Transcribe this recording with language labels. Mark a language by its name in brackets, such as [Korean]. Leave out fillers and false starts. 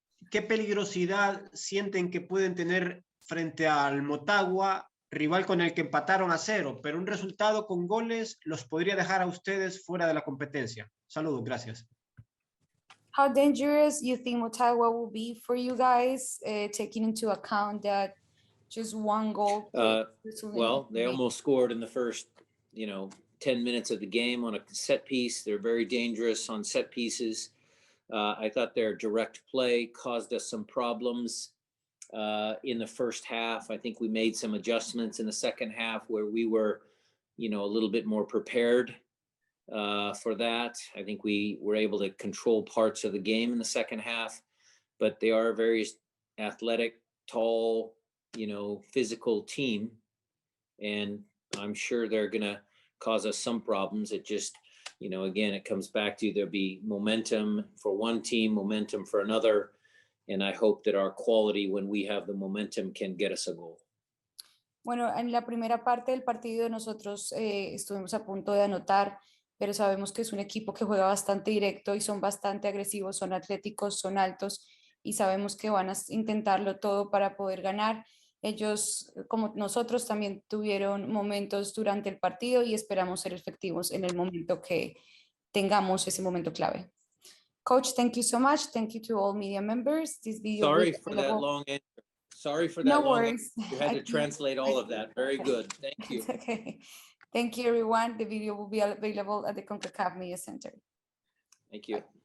[Spanish] ¿Qué peligrosidad sienten que pueden tener frente al Motagua, rival con el que empataron a 0, pero un resultado con goles los podría dejar a ustedes fuera de la competencia? Saludos, gracias. [English] How dangerous you think Motagua will be for you guys, taking into account that just one goal? Well, they almost scored in the first, 10 minutes of the game on a set piece. They're very dangerous on set pieces. I thought their direct play caused us some problems in the first half. I think we made some adjustments in the second half where we were, a little bit more prepared for that. I think we were able to control parts of the game in the second half, but they are a very athletic, tall, physical team. And I'm sure they're going to cause us some problems. It just, again, it comes back to there'll be momentum for one team, momentum for another. And I hope that our quality when we have the momentum can get us a goal. [Spanish] Bueno, en la primera parte del partido nosotros estuvimos a punto de anotar, pero sabemos que es un equipo que juega bastante directo y son bastante agresivos, son atléticos, son altos y sabemos que van a intentarlo todo para poder ganar. Ellos, como nosotros, también tuvieron momentos durante el partido y esperamos ser efectivos en el momento que tengamos ese momento clave. [English] Coach, thank you so much. Thank you to all media members. This video Sorry for that long answer. Sorry for that no long worries. answer. You had to translate all of that. Very good. Thank you. It's okay. Thank you, everyone. The video will be available at the Concacaf Media Center. Thank you.